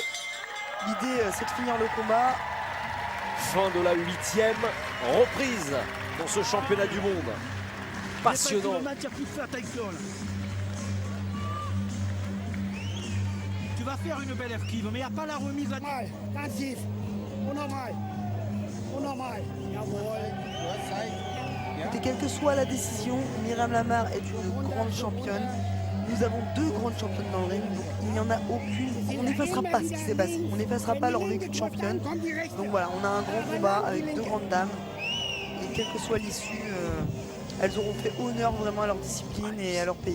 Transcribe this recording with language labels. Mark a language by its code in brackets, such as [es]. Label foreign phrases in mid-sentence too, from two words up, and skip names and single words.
[fr] L'idée c'est de finir le combat. Fin de la 8e reprise dans ce championnat du monde. Passionnant. Le match a plus fait attention là. Tu vas faire une belle esquive, mais il n'y a pas la remise à [de] Normal, ganz tief. Unnormal. Unnormal. Jawohl. [fr] Et quelle que soit la décision, Myriam Lamar est une grande championne. Nous avons 2 grandes championnes dans le ring, donc il n'y en a aucune. On n'effacera pas ce qui s'est passé, on n'effacera pas leur vécu de championne. Donc voilà, on a un grand combat avec 2 grandes dames. Et quelle que soit l'issue, elles auront fait honneur vraiment à leur discipline et à leur pays.